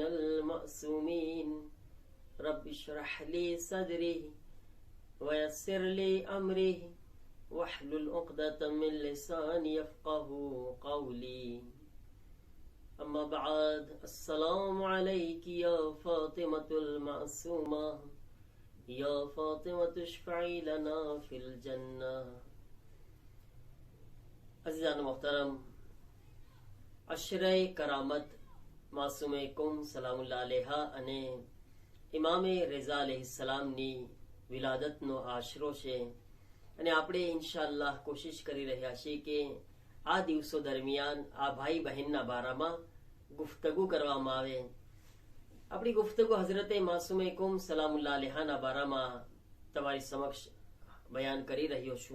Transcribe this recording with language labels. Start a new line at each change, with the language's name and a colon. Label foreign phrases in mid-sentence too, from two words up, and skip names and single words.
Arabic: المعصومين رب اشرح لي صدري ويسر لي أمري واحلل عقدة من لساني يفقه قولي أما بعد السلام عليك يا فاطمة المعصومة يا فاطمة تشفعي لنا في الجنة.
Urdu: عزیزان محترم، عشرہ کرامت معصومہ قم سلام اللہ علیہا
Gujarati: અને ઇમામે રઝા અલૈહિસ્સલામની વિલાદતનો આશરો છે અને આપણે ઇન્શાઅલ્લાહ કોશિશ કરી રહ્યા છીએ કે આ દિવસો દરમિયાન આ ભાઈ બહેનના બારામાં ગુફ્તગુ કરવામાં આવે। આપણી ગુફ્તગુ હઝરતે માસૂમે કુમ સલામુલ્લાહ અલૈહાના બારામાં તમારી સમક્ષ બયાન કરી રહ્યો છું।